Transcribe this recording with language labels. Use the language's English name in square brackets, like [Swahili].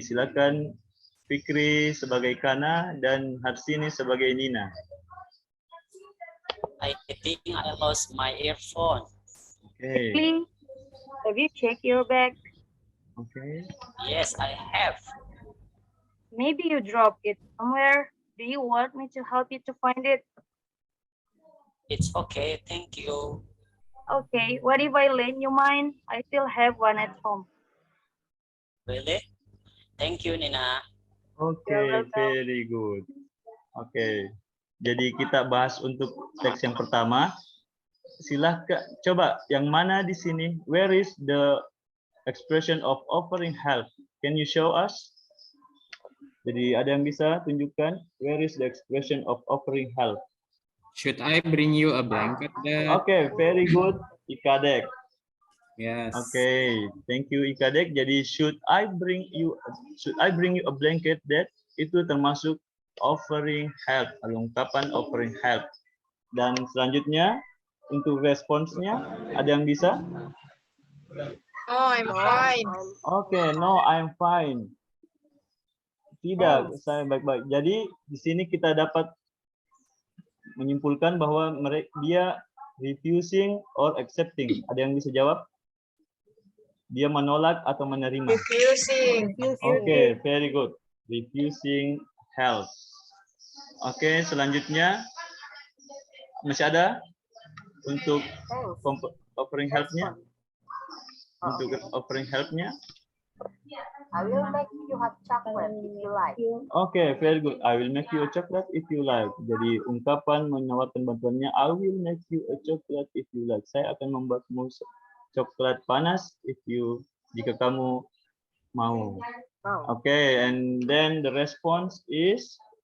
[Indonesian] Silakan Fikri sebagai Kana dan Harsini sebagai Nina. [English] I think I lost my earphone. Oke. Please, have you checked your bag? Oke. Yes, I have. Maybe you dropped it somewhere. Do you want me to help you to find it? It's okay, thank you. Okay, what if I lend you mine? I still have one at home. Really? Thank you, Nina. Oke, You're welcome. very good. [Indonesian] Oke. Jadi kita bahas untuk teks yang pertama. Silahkan coba yang mana di sini? [English] Where is the expression of offering help? Can you show us? [Indonesian] Jadi ada yang bisa tunjukkan [English] where is the expression of offering help? Should I bring you a blanket, Dad? Oke, very good, Ikadek. Yes. Oke, thank you Ikadek. Jadi should I bring you a blanket, Dad? [Indonesian] Itu termasuk offering help, ungkapan offering help. Dan selanjutnya untuk responsnya ada yang bisa? [English] Oh, I'm fine. Oke, no, I'm fine. [Indonesian] Tidak, saya baik-baik. Jadi di sini kita dapat menyimpulkan bahwa dia refusing or accepting. Ada yang bisa jawab? Dia menolak atau menerima? [English] Refusing. Oke, very good. Refusing help. [Indonesian] Oke, selanjutnya masih ada untuk offering help-nya? Untuk offering help-nya? [English] I will make you hot chocolate if you like. Oke, very good. I will make you a chocolate if you like. [Indonesian] Jadi ungkapan menawarkan bantuannya, [English] I will make you a chocolate if you like. [Indonesian] Saya akan membuatmu coklat panas jika kamu mau. [English] Oke, and then the response is